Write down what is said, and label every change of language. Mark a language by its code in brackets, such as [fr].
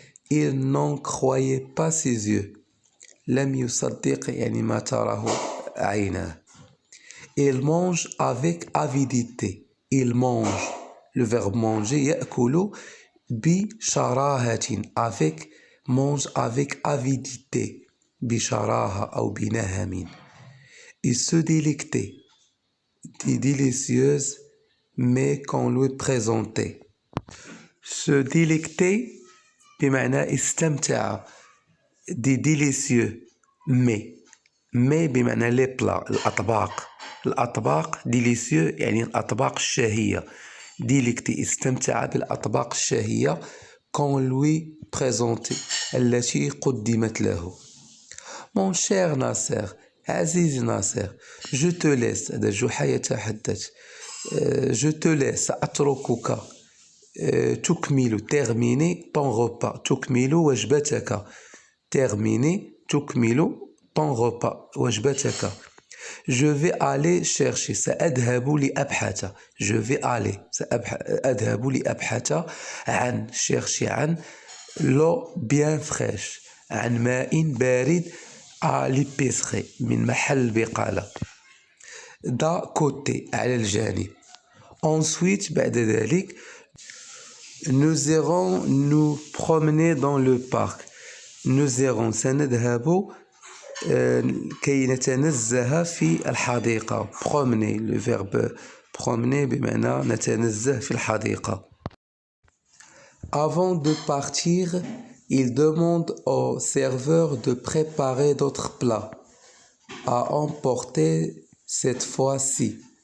[fr] Il n'en croyait pas ses yeux. [ar] لم يصدق يعني ما تراه عيناه. [fr] Il mange avec avidité. Il mange. Le verbe manger [ar] يأكل بشراهة. [fr] Avec mange avec avidité. [ar] بشراهة أو بنهم. [fr] Il se délectait des délicieuses mets qu'on lui présentait. Se délecter [ar] بمعنى استمتع. [fr] des délicieux mets. [ar] mets بمعنى [fr] les plats, [ar] الأطباق délicieux يعني الأطباق الشهية. délecter استمتع بالأطباق الشهية [fr] qu'on lui présentait, [ar] التي قدمت له. [fr] Mon cher Nasser, [ar] عزيزي ناصر, [fr] je te laisse, [ar] هذا جحا يتحدث, [fr] je te laisse, أتركك, تكمل, terminer ton repas, [ar] تكمل وجبتك, [fr] terminer, تكمل ton repas, وجبتك. Je vais aller chercher, [ar] سأذهب لأبحث, [fr] je vais aller, [ar] أذهب لأبحث عن, [fr] chercher عن, l'eau bien fraîche, [ar] عن ماء بارد, [fr] à l'épicerie, [ar] من محل بقالة. [fr] d'à côté, [ar] على الجانب. [fr] Ensuite, [ar] بعد ذلك, [fr] nous irons nous promener dans le parc. Nous irons, [ar] سنذهب كي نتنزه في الحديقة. [fr] promener, le verbe promener [ar] بمعنى نتنزه في الحديقة. [fr] Avant de partir, il demande au serveur de préparer d'autres plats à emporter cette fois-ci.